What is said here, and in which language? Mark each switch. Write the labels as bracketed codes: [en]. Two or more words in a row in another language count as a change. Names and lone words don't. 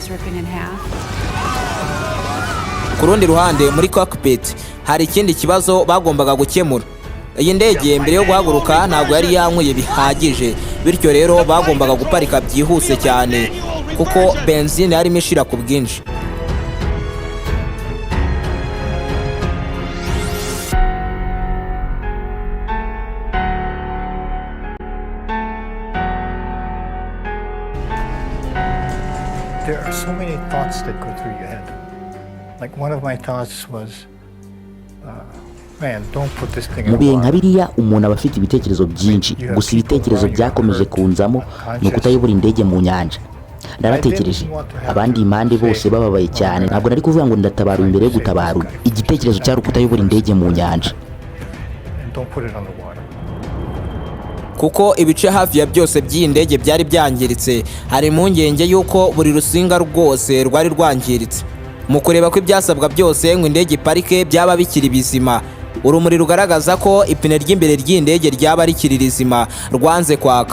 [rw] Ku rundi ruhande muri cockpit hari ikindi kibazo bagombaga gukemura. Iyi ndege mbere yo guhaguruka ntabwo yari yanyweye bihagije, bityo rero bagombaga guparika byihuse cyane kuko benzine yarimo ishira ku bwinshi. [en] There are so many thoughts that go through your head. Like one of my thoughts was, man, don't put this thing in [rw] mu [en] the [rw] bihe nka [en] water. [rw] biriya umuntu aba afite ibitekerezo byinshi, gusa ibitekerezo byakomeje kunzamo ni ukutayobora indege mu nyanja. Naratekereje abandi impande bose bababaye cyane, ntabwo nari kuvuga ngo ndatabara imbere yo gutabara. Igitekerezo cyari ukutayobora indege mu nyanja. [en] And don't put it on the water. [rw] Kuko ibice hafi ya byose by'iyi ndege byari byangiritse, hari impungenge y'uko buri rusinga rwose rwari rwangiritse. Mu kureba ko ibyasabwa byose ngo indege iparike byaba bikiri bizima, urumuri rugaragaza ko ipine ry'imbere ry'indege ryaba rikiri rizima rwanze kwaka.